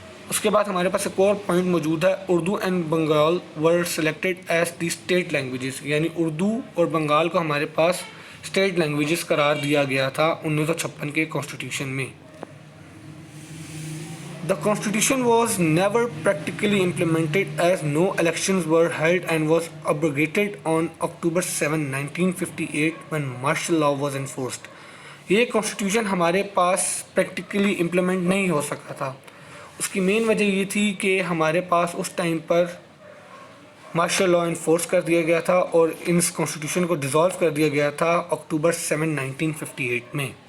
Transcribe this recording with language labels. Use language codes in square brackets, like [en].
[ur] اس کے بعد ہمارے پاس ایک اور پوائنٹ موجود ہے، [en] Urdu and Bengal were selected as the state languages. [ur] یعنی اردو اور بنگال کو ہمارے پاس اسٹیٹ لینگویجز قرار دیا گیا تھا 1956 کے کانسٹیٹیوشن میں. [en] The constitution was never practically implemented as no elections were held and was abrogated on October 7, 1958 when martial law was enforced. [ur] یہ کانسٹیٹیوشن ہمارے پاس پریکٹیکلی امپلیمنٹ نہیں ہو سکا تھا. اس کی مین وجہ یہ تھی کہ ہمارے پاس اس ٹائم پر مارشل لا انفورس کر دیا گیا تھا اور اس کانسٹیٹیوشن کو ڈیزالو کر دیا گیا تھا اکتوبر 7, 1958 میں.